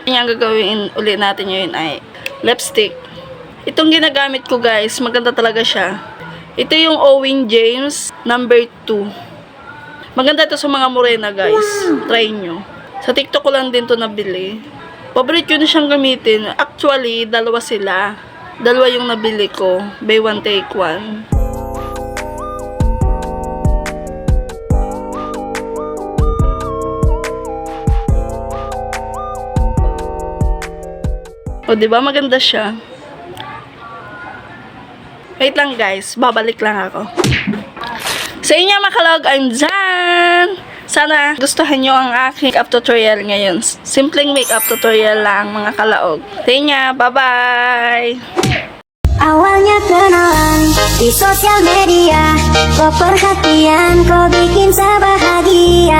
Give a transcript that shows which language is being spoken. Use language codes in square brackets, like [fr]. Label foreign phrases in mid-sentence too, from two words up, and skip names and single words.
[tl] Yung gagawin ulit natin yun ay lipstick. Itong ginagamit ko guys, maganda talaga siya. Ito yung Owen James number 2. Maganda ito sa mga morena guys. Try nyo. Sa TikTok ko lang din to nabili. Paborito ko na siyang gamitin. Actually, dalawa sila. Dalawa yung nabili ko. [en] Buy one take one. [tl] O, diba? Maganda siya. Wait lang, guys. Babalik lang ako. Sa inyo, mga kalog, [en] I'm done! [tl] Sana gustuhan nyo ang aking makeup tutorial ngayon. Simpleng makeup tutorial lang, mga kalaog. Sa inyo, bye-bye! [id] Awalnya kenalan di sosial media, kok perhatian kok bikin saya bahagia.